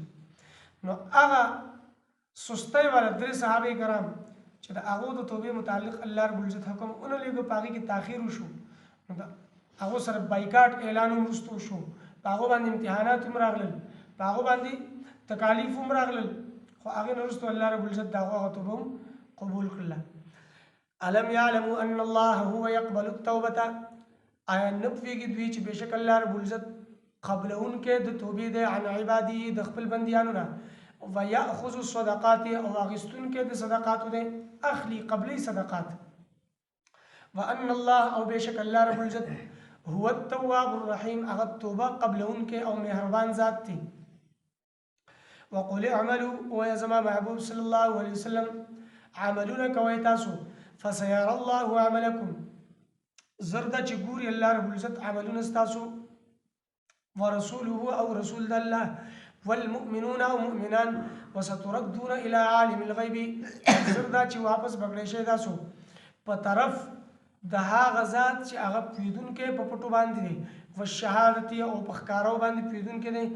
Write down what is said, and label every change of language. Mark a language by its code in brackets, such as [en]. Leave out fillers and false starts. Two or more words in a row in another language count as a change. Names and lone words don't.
[ps] نو هغه سستی والا درې صحابه کرام چې د هغو د توبې متعلق [ar] الله رب العزت [ps] حکم ونه لېږه، په هغې کې تاخیر وشو، نو د هغو سره بایکاټ اعلان هم وروسته وشو، په هغو باندې امتحانات هم راغلل، په هغو باندې تکالیف هم راغلل، خو هغې نه وروسته [ar] الله رب العزت [ps] د هغو هغه توبه هم قبول کړله. [ar] الم یعلموا ان الله هو يقبل التوبه، [ps] آیا نه پوهېږي دوی چې بېشک [ar] الله رب العزت [ps] قبلونکی د توبې دی [ar] عن عبادي [ps] د خپل بندیانو نه، [ar] ويأخذ الصدقات [ps] او اخیستونکی د صدقاتو دی، اخلي قبلي صدقات. [ar] وان الله [ps] او بېشک [ar] الله رب العزت هو التواب الرحیم، [ps] هغه توبه قبلونکی او مهربان ذات دی. [ar] وقل اعملوا، [ps] ويا زما محبوب [ar] صلی الله علیه وسلم [ps] عملونه کوئ تاسو، [ar] فسيرى الله عملكم، [ps] زرده چې ګوري [ar] الله رب العزت [ps] عملونه ستاسو، ورسوله او رسول د الله، والمؤمنون او مؤمنان، [ar] وستردون الى عالم الغیب، [ps] زرده چې واپس بکړی شئ تاسو په طرف د هغه ذات چې هغه پوهېدونکی په پټو باندې دی، والشهادة او په ښکارو باندې پوهېدونکی دی.